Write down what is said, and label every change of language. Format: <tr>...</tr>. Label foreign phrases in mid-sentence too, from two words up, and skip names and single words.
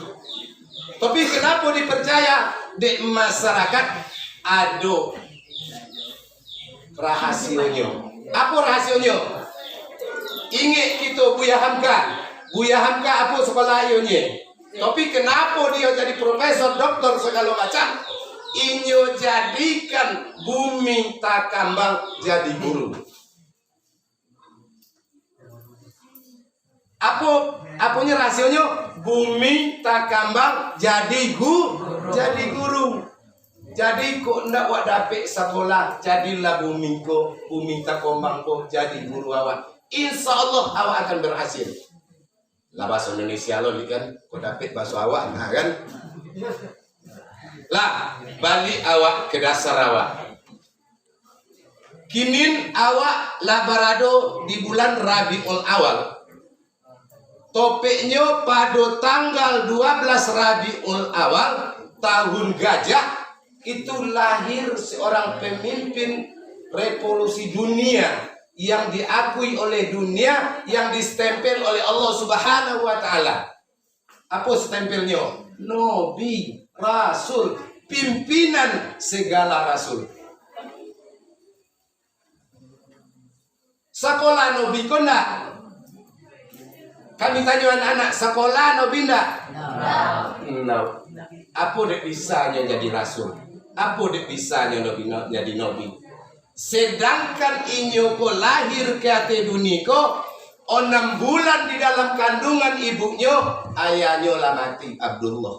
<id>Tapi kenapa dipercaya di masyarakat ada rahasianya? Apa rahasianya? Ingat kita Buya Hamka. Buya Hamka apa sekolah ionya? Tapi kenapa dia jadi profesor, doktor segala macam?</id> <min>Inyo jadikan bumi takambang jadi guru. Apanya rahasionya? Bumi takambang jadi guru. Jadi kok ndak wak dapet sekolah, jadilah bumi takambang ko jadi guru awak.</min> <ar>إن شاء الله</ar> <id>awak akan berhasil.</id> <min>Lah bahasa Indonesia lo kan, kok dapet bahasa awak nah kan? Lah balik awak ke dasar awak. Kinin awak labarado di bulan Rabiul Awal.</min> <id>Topiknya pada tanggal 12 Rabiul Awal tahun gajah itu lahir seorang pemimpin revolusi dunia yang diakui oleh dunia, yang distempel oleh Allah</id> <ar>سبحانه وتعالى.</ar> <id>Apa stempelnya? Nabi, Rasul, pimpinan segala rasul.</id> <min>Sekolah Nabi kona. Kami tanya anak-anak, sekolah Nabi ndak? No. Apa dek bisanya jadi rasul? Apa dek bisanya Nabi jadi Nabi? Sedangkan inyo ko lahir ke ate dunia ko 6 bulan di dalam kandungan ibunya, ayahnya lah mati Abdullah.</min>